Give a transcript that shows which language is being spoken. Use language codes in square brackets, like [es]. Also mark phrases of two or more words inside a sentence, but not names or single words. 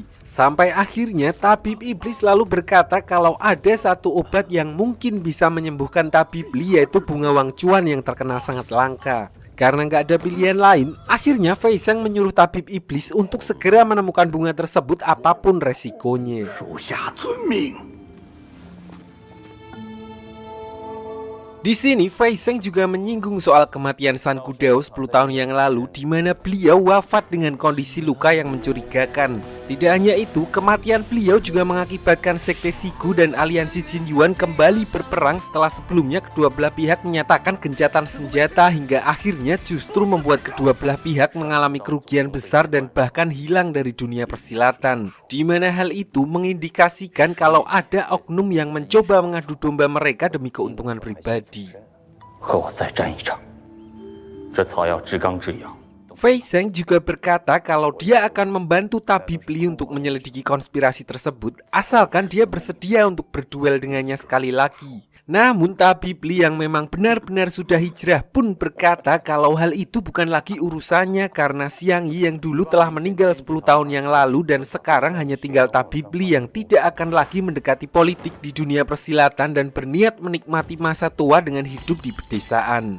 [id] Sampai akhirnya tabib iblis lalu berkata kalau ada satu obat yang mungkin bisa menyembuhkan tabib Li, yaitu bunga Wang Chuan yang terkenal sangat langka. Karena nggak ada pilihan lain, akhirnya Fei Zheng menyuruh tabib iblis untuk segera menemukan bunga tersebut apapun resikonya. [zh] 属下遵命。 [id] Di sini Fei Zheng juga menyinggung soal kematian San Gudao 10 tahun yang lalu, di mana beliau wafat dengan kondisi luka yang mencurigakan. Tidak hanya itu, kematian beliau juga mengakibatkan sekte Shigu dan aliansi Jin Yuan kembali berperang setelah sebelumnya kedua belah pihak menyatakan gencatan senjata, hingga akhirnya justru membuat kedua belah pihak mengalami kerugian besar dan bahkan hilang dari dunia persilatan. Di mana hal itu mengindikasikan kalau ada oknum yang mencoba mengadu domba mereka demi keuntungan pribadi. [zh] 和我再战一场，这草药至刚至阳。 [id] Fei Zheng juga berkata kalau dia akan membantu tabib Li untuk menyelidiki konspirasi tersebut asalkan dia bersedia untuk berduel dengannya sekali lagi. Namun tabib Li yang memang benar-benar sudah hijrah pun berkata kalau hal itu bukan lagi urusannya, karena Xiang Yi yang dulu telah meninggal 10 tahun yang lalu dan sekarang hanya tinggal tabib Li yang tidak akan lagi mendekati politik di dunia persilatan dan berniat menikmati masa tua dengan hidup di pedesaan.